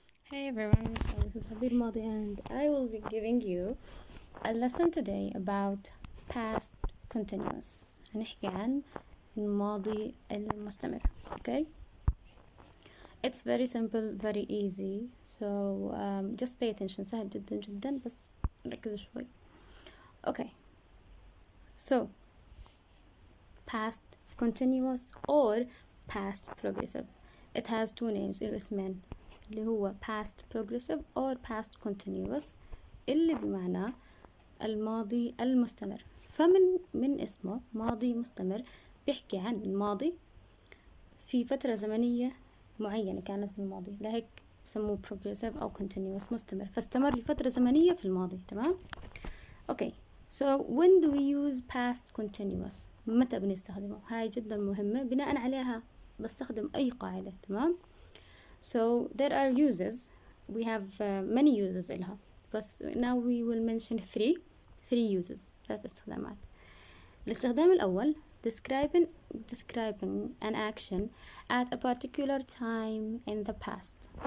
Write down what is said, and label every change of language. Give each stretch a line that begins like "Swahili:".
English: Hey everyone, so this is Abeer-Bothorona and I will be giving you a lesson today about past continuous.
Arabic: هنحكي عن الماضي المستمر.
English: Okay? It's very simple, very easy. So just pay attention.
Arabic: سهل جدا جدا بس ركزوا شوي.
English: Okay. So past continuous or past progressive. It has two names. الاسمين.
Arabic: اللي هو past progressive or past continuous اللي بمعنى الماضي المستمر. فمن اسمه ماضي مستمر بيحكي عن الماضي في فترة زمنية معينة كانت في الماضي، لهيك بسموه progressive أو continuous مستمر، فاستمر لفترة زمنية في الماضي. تمام؟ Okay.
English: So when do we use past continuous؟
Arabic: متى بنستخدمه؟ هاي جدا مهمة، بناء عليها بستخدم أي قاعدة.
English: تمام؟ So there are uses. We have many uses إلها. But now we will mention three uses.
Arabic: ثلاث استخدامات. الاستخدام الأول
English: describing an action at a particular time in the past.